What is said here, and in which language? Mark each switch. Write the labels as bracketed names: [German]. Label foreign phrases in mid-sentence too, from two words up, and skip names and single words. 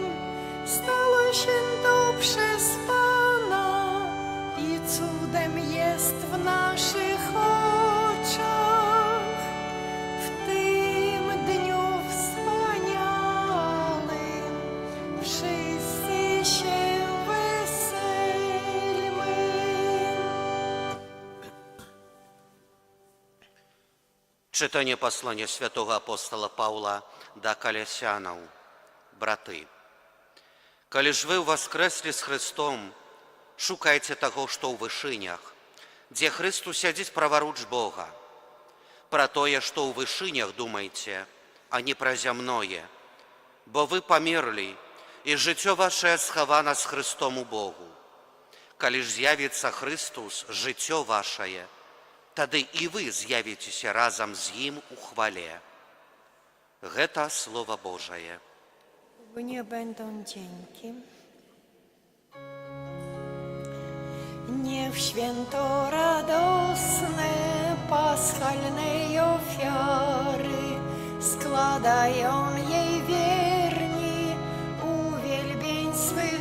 [Polish] Stało się to przez Pana i cudem jest w naszych oczach. W tym dniu wspaniałym wszyscy się weselmy. [Belarusian] Читання послання святого апостола Павла до Колосянаў. Браты, калі ж вы воскресли з Христом, шукайце таго, што ў вышынях, дзе Христос сядзіць праваруч Бога. Пра тое, што ў вышынях думайце, а не пра зямное, бо вы памерлі, і жыццё вашае схавана з Христом у Богу. Калі ж з'явіцца Христос, жыццё вашае, тады і вы з'явіцеся разам з ім у хвале. Гэта Слово Божае. [Polish] Nie będą dzięki. Niech święto radosne paschalnej ofiary składają jej wierni uwielbieństwo